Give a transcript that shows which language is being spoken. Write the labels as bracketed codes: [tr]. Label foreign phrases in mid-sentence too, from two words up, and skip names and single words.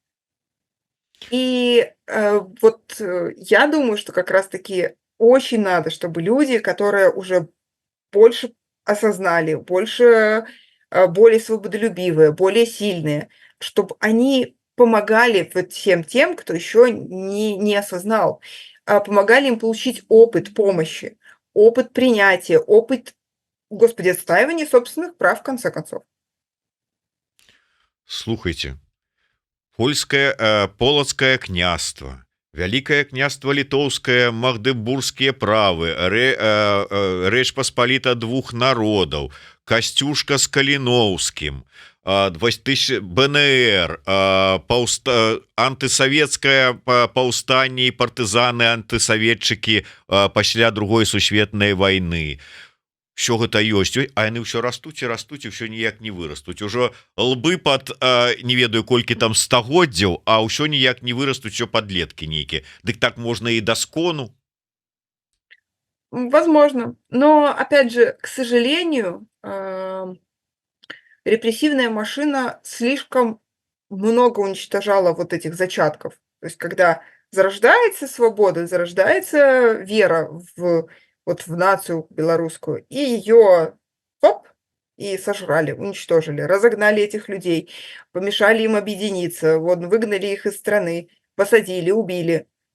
[ru] И я думаю, что как раз-таки очень надо, чтобы люди, которые уже больше осознали, более свободолюбивые, более сильные, чтобы они помогали вот всем тем, кто еще не осознал, помогали им получить опыт помощи, опыт принятия, опыт, господи, отстаивания собственных прав, в конце концов. [be] Слухайте, полацкае княства, Вялікае княства літоўскае, магдебургскія правы, Рэч Паспаліта двух народаў, Касцюшка з Каліноўскім, БНР, антысавецкае паўстанне і партызаны, антысаветчыкі пасля Другой сусветнай вайны. Що гэта ёсць, а яны ўсё растуць і растуць, і ўсё ніяк не вырастуць. Ужо лбы пад не ведаю колькі там стагоддзяў, а ўсё ніяк не вырастуць, усё падлеткі нейкія. Дык так можна і да скону. [ru] Возможно. Но, опять же, к сожалению, репрессивная машина слишком много уничтожала вот этих зачатков. То есть, когда зарождается свобода, зарождается вера в нацию белорусскую, и ее и сожрали, уничтожили, разогнали этих людей, помешали им объединиться, выгнали их из страны, посадили, убили.